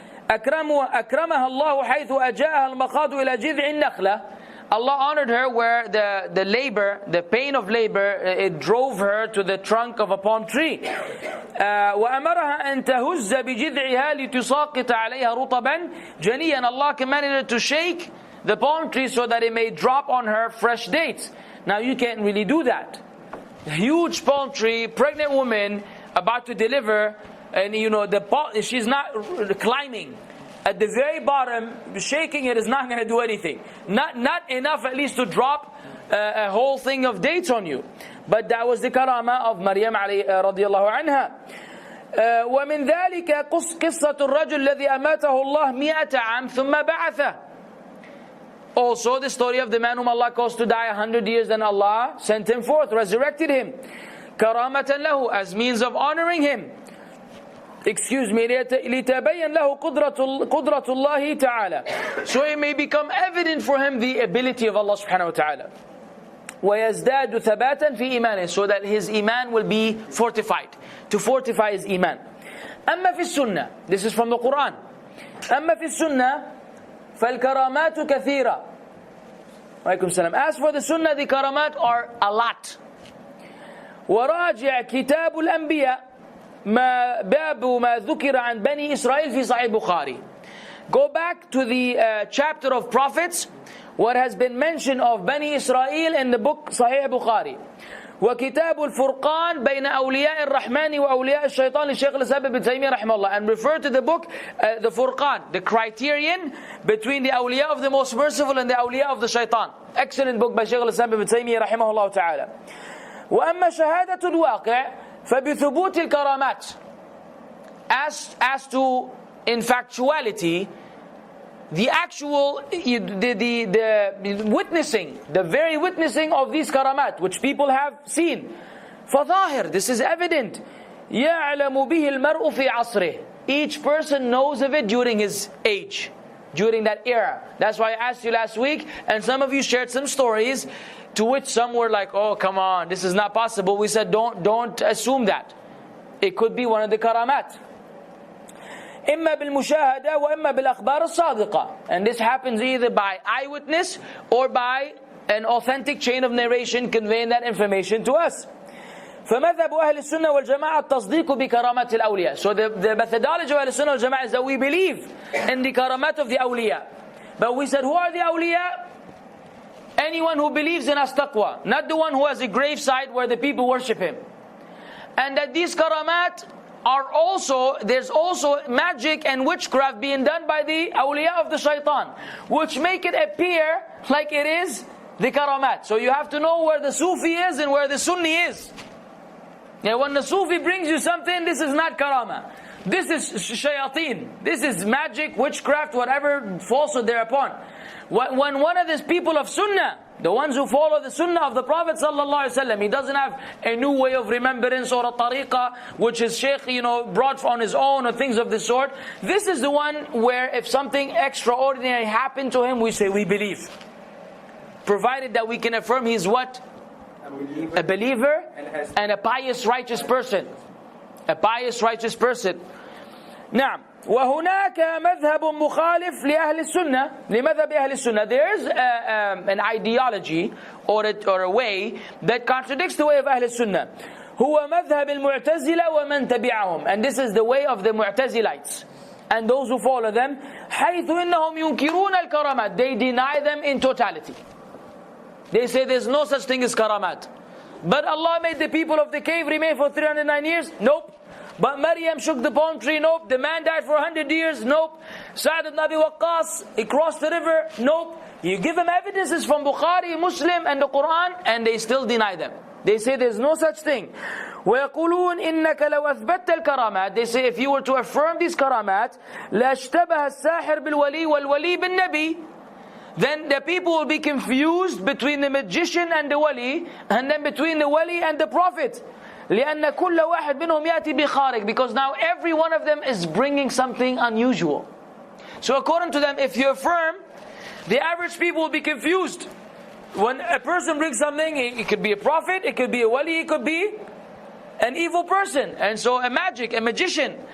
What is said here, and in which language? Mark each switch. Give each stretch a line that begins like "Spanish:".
Arabic: أكرمها الله حيث أجاءها المخاض إلى جذع النخلة.
English: Allah honored her where the labor, the pain of labor, it drove her to the trunk of a palm tree.
Arabic: وأمرها أن تهز بجذعها لتساقط عليها رطبا جنيا.
English: Allah commanded her to shake the palm tree so that it may drop on her fresh dates. Now you can't really do that. huge palm tree, pregnant woman, about to deliver, and she's not climbing. At the very bottom, shaking it is not going to do anything. Not enough at least to drop a whole thing of dates on you. But that was the karama of Maryam radiallahu anha.
Arabic: ومن ذلك قصة الرجل الذي أماته الله 100 عام ثم بعثه.
English: Also the story of the man whom Allah caused to die 100 years, then Allah sent him forth, resurrected him.
Arabic: كرامة له,
English: as means of honoring him.
Arabic: لِتَبَيَّنْ لَهُ قُدْرَةُ اللَّهِ تَعَالَى.
English: So it may become evident for him the ability of Allah subhanahu wa ta'ala.
Arabic: وَيَزْدَادُ ثَبَاتًا فِي إِيمَانِهِ,
English: so that his iman will be fortified. To fortify his iman.
Arabic: أما في السنة,
English: this is from the Quran.
Arabic: أما في السنة فالكرامات كثيرة. وعليكم السلام.
English: As for the sunnah, the karamat are a lot.
Arabic: وراجع كتاب الأنبياء باب ما ذكر عن بني إسرائيل في صحيح البخاري.
English: Go back to the chapter of prophets, what has been mentioned of Bani Israel in the book Sahih Bukhari.
Arabic: وكتاب الفرقان بين أولياء الرحمن وأولياء الشيطان للشيخ الإسلام ابن تيمية رحمه الله.
English: And refer to the book, the Furqan, the criterion between the awliya of the most merciful and the awliya of the shaitan. Excellent book by Shaykh al-Islam ibn Taymiyyah
Arabic: رحمه الله تعالى. وأما شهادة الواقع فبثبوت الكرامات.
English: As to in factuality, the actual, the witnessing, the very witnessing of these karamat, which people have seen.
Arabic: فظاهر,
English: this is evident.
Arabic: يَعْلَمُ بِهِ الْمَرْءُ فِي عَصْرِهِ.
English: Each person knows of it during his age, during that era. That's why I asked you last week, and some of you shared some stories, to which some were like, oh come on, this is not possible. We said don't assume that. It could be one of the karamat.
Arabic: إما بالمشاهدة وإما بالأخبار الصادقة.
English: And this happens either by eyewitness or by an authentic chain of narration conveying that information to us.
Arabic: فمذهب أهل السنة والجماعة التصديق بكرامات الأولياء.
English: So the methodology of أهل السنة والجماعة is that we believe in the karamat of the awliya. But we said, who are the awliya? Anyone who believes in as-taqwa, not the one who has a gravesite where the people worship him. And that these karamat are also, there's also magic and witchcraft being done by the awliya of the shaitan, which make it appear like it is the karamat. So you have to know where the Sufi is and where the Sunni is. When the Sufi brings you something, this is not karama. This is shayateen. This is magic, witchcraft, whatever falsehood thereupon. When one of these people of sunnah, the ones who follow the sunnah of the Prophet ﷺ, he doesn't have a new way of remembrance or a tariqah which his shaykh brought on his own or things of this sort. This is the one where if something extraordinary happened to him, we say we believe. Provided that we can affirm he is what? A believer and a pious righteous person. A pious righteous person.
Arabic: نعم. وهناك مذهب مخالف لأهل السنة لمذهب أهل السنة.
English: There is an ideology or a way that contradicts the way of أهل السنة.
Arabic: هو مذهب المعتزلة ومن تبعهم.
English: And this is the way of the Mu'tazilites and those who follow them.
Arabic: حيث إنهم ينكرون الكرامات.
English: They deny them in totality. They say there's no such thing as karamat. But Allah made the people of the cave remain for 309 years? Nope. But Maryam shook the palm tree? Nope. The man died for 100 years? Nope. Sa'd ibn Abi Waqqas, he crossed the river? Nope. You give them evidences from Bukhari, Muslim and the Quran, and they still deny them. They say there's no such thing.
Arabic: وَيَقُولُونَ إِنَّكَ لَوْ أَثْبَتَّ الْكَرَامَاتِ.
English: They say if you were to affirm these karamat,
Arabic: لَاشْتَبَهَ السَّاحِرْ بِالْوَلِي وَالْوَلِي بِالنَّبِي.
English: Then the people will be confused between the magician and the wali, and then between the wali and the prophet.
Arabic: لأن كل واحد منهم يأتي بخارق.
English: Because now every one of them is bringing something unusual. So according to them, if you affirm, the average people will be confused. When a person brings something, it could be a prophet, it could be a wali, it could be an evil person, and so a magician.